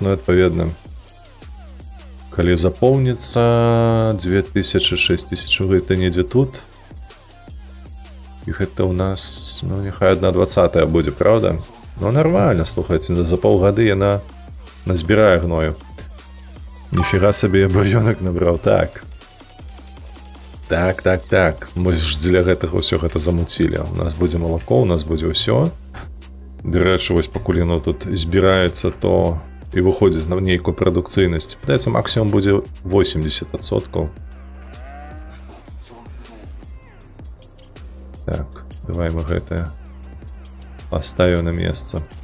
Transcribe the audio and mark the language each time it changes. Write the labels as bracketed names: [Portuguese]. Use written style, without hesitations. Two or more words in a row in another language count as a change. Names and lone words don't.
[Belarusian] Ну, адпаведна, калі запоўніцца 2000-6000, гэта недзе тут. І гэта ў нас, ну, няхай 1/20 будзе, правда? Ну, нормально, слухайце, за паўгады яна назбірае гною. [Ukrainian] Ніфіга собі [Belarusian] я бур'ёнак набраў, так. Так. Мы ж дзеля гэтага ўсё гэта замуцілі. У нас будзе малако, у нас будзе ўсё. Дарэчы, вось пакуль яно тут збіраецца, то і выходзіць на нейкую прадукцыйнасць. Падаецца, максімум будзе 80%. Так, давай мы гэтае поставим на месца.